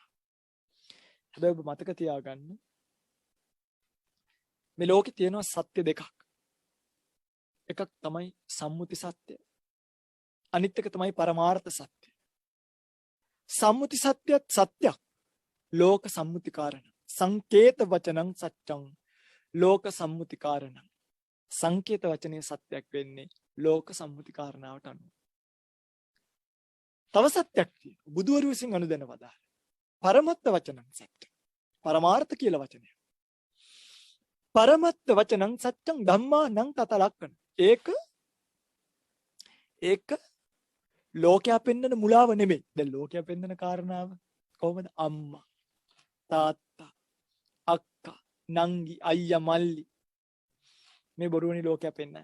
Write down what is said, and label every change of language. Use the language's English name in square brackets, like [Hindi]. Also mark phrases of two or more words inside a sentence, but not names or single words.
[Sinhala] හැබැයි ඔබ මතක තියාගන්න මේ ලෝකේ තියෙනවා සත්‍ය දෙකක්. එකක් තමයි සම්මුති සත්‍ය. අනිත් එක තමයි පරමාර්ථ සත්‍ය. සම්මුති සත්‍යත් සත්‍යක්. [Pali] ලෝක සම්මුති කාරණා. සංකේත වචනං සත්‍යං ලෝක සම්මුති කාරණා. [Sinhala] සංකේත වචනේ සත්‍යක් වෙන්නේ ලෝක සම්මුති කාරණාවට අනුව. තව සත්‍යක් තියෙනවා. බුදුවරු විසින් අනුදැන වදාළ. [Pali] පරමත්ත වචනං සත්‍ය. [Sinhala] පරමාර්ථ කියලා වචනය. [Pali] පරමත්ත වචනං සත්‍යං ධම්මා නං තත ලක්කන. [Sinhala] ඒක ලෝකයා පෙන්වන මුලාව නෙමෙයි. දැන් ලෝකයා පෙන්වන කාරණාව කොහොමද? අම්මා, තාත්තා, අක්කා, නංගි, අයියා, මල්ලි. මේ බොරුවනේ ලෝකයා පෙන්වන්නේ.